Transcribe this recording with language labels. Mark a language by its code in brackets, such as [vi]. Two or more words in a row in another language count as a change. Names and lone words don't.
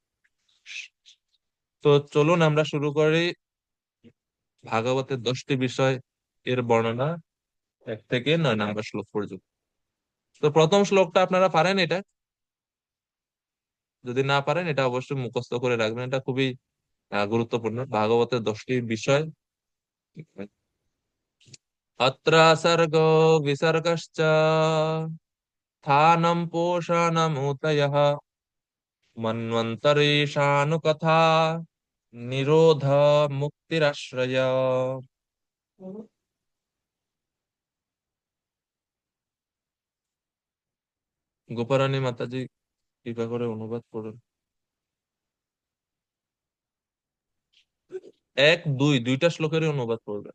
[bn] তো চলুন আমরা শুরু করি ভাগবতের 10টি বিষয় এর বর্ণনা, 1 থেকে 9 নম্বর শ্লোক পর্যন্ত। তো প্রথম শ্লোকটা আপনারা পারেন এটা? যদি না পারেন এটা অবশ্যই মুখস্থ করে রাখবেন, এটা খুবই গুরুত্বপূর্ণ ভাগবতের 10টি বিষয়। [sa] अत्र सर्गो विसर्गश्च स्थानं पोषणमुतयः मन्वन्तरेषानुकथा निरोध मुक्तिराश्रय। [bn] গোপারানী মাতাজি কৃপা করে অনুবাদ করুন। দুইটা শ্লোকেরই অনুবাদ করবেন।